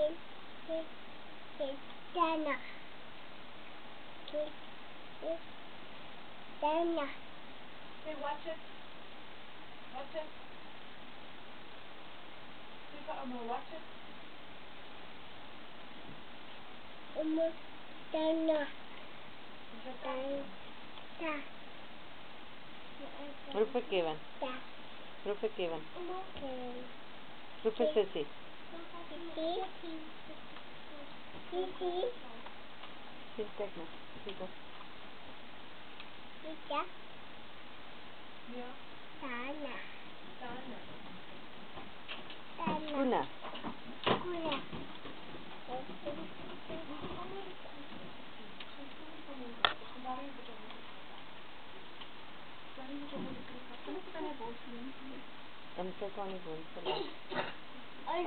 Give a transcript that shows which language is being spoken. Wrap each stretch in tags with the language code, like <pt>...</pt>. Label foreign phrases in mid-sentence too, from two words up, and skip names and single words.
<en>Tana. Tana. Hey, watch it. Watch it. Super, Amma, watch it. Tana. Is your time? Ta.</en> <af>Roep vir Kevin. Ta. Roep vir Kevin.</af> <en>Okay.</en> <af>Roep vir Sissie. Titi. Sien, kyk nou. Kyk op. Tita. Ja. Tana. Tana. Tana. Skoene. Skoene. Dan kyk aan die woonstel. Een</af>